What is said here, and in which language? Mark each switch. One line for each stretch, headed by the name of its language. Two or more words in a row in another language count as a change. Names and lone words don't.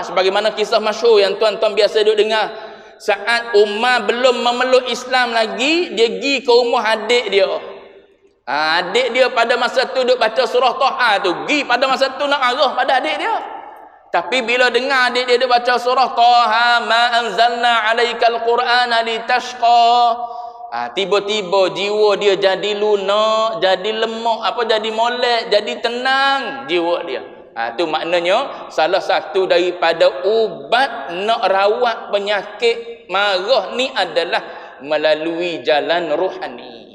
Malay: Sebagaimana kisah masyhur yang tuan-tuan biasa duk dengar, saat Umar belum memeluk Islam lagi, dia pergi ke rumah adik dia. Adik dia pada masa tu duk baca surah Taha tu, pergi pada masa tu nak marah pada adik dia. Tapi bila dengar adik dia duk baca surah Taha,
Arabic: ma anzalna alaikal qur'ana litashqa,
Malay: tiba-tiba jiwa dia jadi lunak, jadi lemak, jadi molek, jadi tenang jiwa dia. Itu maknanya salah satu daripada ubat nak rawat penyakit marah ni adalah melalui jalan rohani.